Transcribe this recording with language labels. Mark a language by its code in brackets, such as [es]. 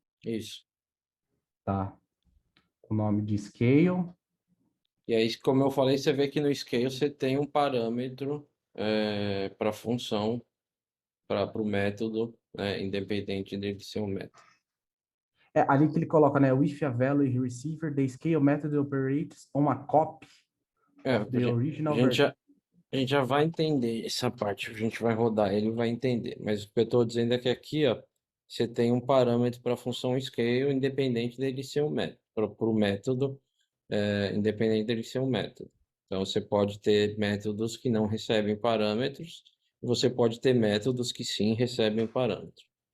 [pt] Isso. Tá. O nome de scale. E aí, como eu falei, você vê que no scale você tem um parâmetro para função, para o método, né, independente dele ser um método. É ali que ele coloca, né? [en] With a value receiver, the scale method operates on a copy of the original vertex. [pt] A gente já vai entender essa parte, a gente vai rodar, ele vai entender. Mas o que eu estou dizendo é que aqui, ó, você tem um parâmetro para a função scale, independente dele ser um método, para o método, independente dele ser um método. Então, você pode ter métodos que não recebem parâmetros, e você pode ter métodos que sim recebem parâmetros.